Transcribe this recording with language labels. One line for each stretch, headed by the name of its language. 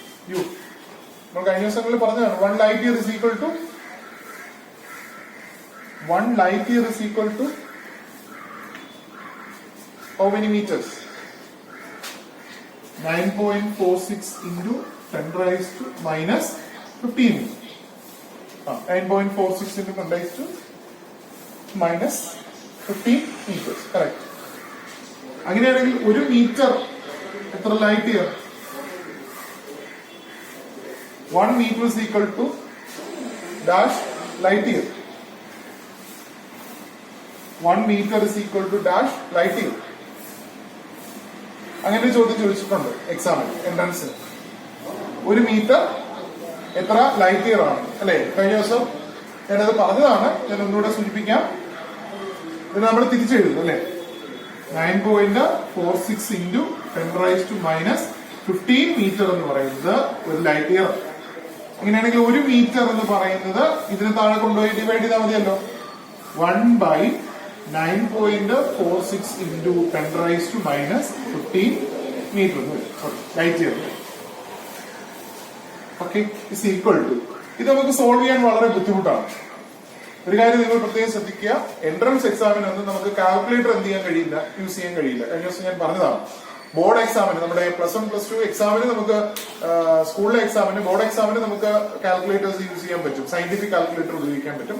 Malayalam: U നമ്മൾ കഴിഞ്ഞ ദിവസങ്ങളിൽ പറഞ്ഞതാണ്
English: 1 light year is equal to 1 light year is equal to how many meters? 9.46 into 10 raised to minus 15. 9.46 into 10 raised to minus 15 meters. Correct.
Malayalam: അങ്ങനെയാണെങ്കിൽ ഒരു metre എത്ര light year?
English: 1 meter is equal to dash light year. 1 meter is equal to dash light year.
Malayalam: അങ്ങനെ ചോദ്യം ചോദിച്ചിട്ടുണ്ട് എക്സാമിൽ, എൻട്രൻസിൽ. ഒരു metre എത്ര light year ആണ് അല്ലെ? കഴിഞ്ഞ ദിവസം ഞാനത് പറഞ്ഞതാണ്, ഞാൻ ഒന്നുകൂടെ സൂചിപ്പിക്കാം. ഇത് നമ്മൾ തിരിച്ചെഴുതും അല്ലെ?
English: 9.46 into 10 raised to minus 15 meter
Malayalam: എന്ന് പറയുന്നത് ഒരു ലൈറ്റ് ഇയർ. അങ്ങനെയാണെങ്കിൽ ഒരു മീറ്റർ എന്ന് പറയുന്നത് ഇതിന് താഴെ കൊണ്ടുപോയി ഡിവൈഡ് ചെയ്താൽ മതിയല്ലോ.
English: 1/9.46 into 10 raised to minus 15 meter light year. Okay, is equal to.
Malayalam: ഇത് നമുക്ക് സോൾവ് ചെയ്യാൻ വളരെ ബുദ്ധിമുട്ടാണ്. ഒരു കാര്യം നിങ്ങൾ പ്രത്യേകം ശ്രദ്ധിക്കുക, എൻട്രൻസ് എക്സാമിന് ഒന്നും നമുക്ക് കാൽക്കുലേറ്റർ എന്ത് ചെയ്യാൻ കഴിയില്ല, യൂസ് ചെയ്യാൻ കഴിയില്ല. കഴിഞ്ഞ ദിവസം ഞാൻ പറഞ്ഞതാണ്. ബോർഡ് എക്സാമിന്, നമ്മുടെ +1 +2 എക്സാമിന് നമുക്ക്, സ്കൂളിലെ എക്സാമിന്, ബോർഡ് എക്സാമിന് നമുക്ക് കാൽക്കുലേറ്റേഴ്സ് യൂസ് ചെയ്യാൻ പറ്റും, സയന്റിഫിക് കാൽക്കുലേറ്റർ ഉപയോഗിക്കാൻ പറ്റും.